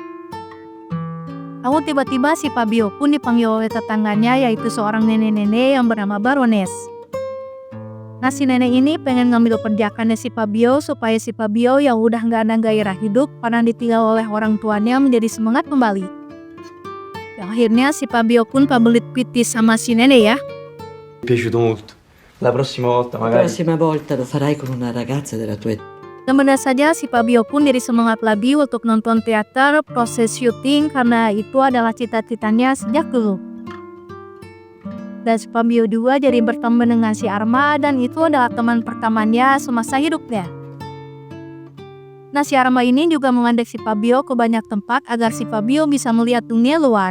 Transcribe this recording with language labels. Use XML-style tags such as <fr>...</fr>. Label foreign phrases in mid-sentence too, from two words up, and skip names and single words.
<id>Lalu tiba-tiba si Fabio pun dipanggil oleh tetangganya, yaitu seorang nenek-nenek yang bernama Barones. Nah, si nenek ini pengen ngambil perjakannya si Fabio supaya si Fabio yang udah gak ada gairah hidup karena ditinggal oleh orang tuanya menjadi semangat kembali. Dan akhirnya si Fabio pun pabelit pitis sama si nenek ya.</id> <it>Mi è piaciuto molto. La prossima volta La magari. prossima volta lo farai con una ragazza della tua età.</it> <id>Dan benar saja si Fabio pun jadi semangat lagi untuk nonton teater proses syuting karena itu adalah cita-citanya sejak dulu. Dan si Fabio juga jadi berteman dengan si Arma dan itu adalah teman pertamanya semasa hidupnya. Nah, si Arma ini juga mengajak si Fabio ke banyak tempat agar si Fabio bisa melihat dunia luar.</id>